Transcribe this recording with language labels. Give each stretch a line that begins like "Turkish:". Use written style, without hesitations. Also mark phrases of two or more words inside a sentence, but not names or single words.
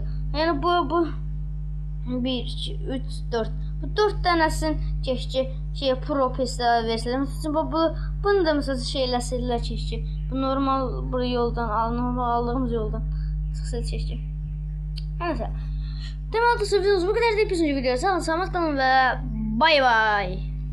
Turkish: Yani bu 1, 2, 3, 4. Bu 4 tanesini keşke Pro Pass'da versinlər.
Azerbaijani: Mesela bunu da mesela eləsinlər keşke. Bu normal bu yoldan, normal aldığımız yoldan çıxsa keşke.
Turkish: Neyse.
Azerbaijani: Deməli dostlar videomuz bu qədər deyib
Turkish: bir sonraki videoda
Azerbaijani: sağ olun, salamat qalın və bay bay.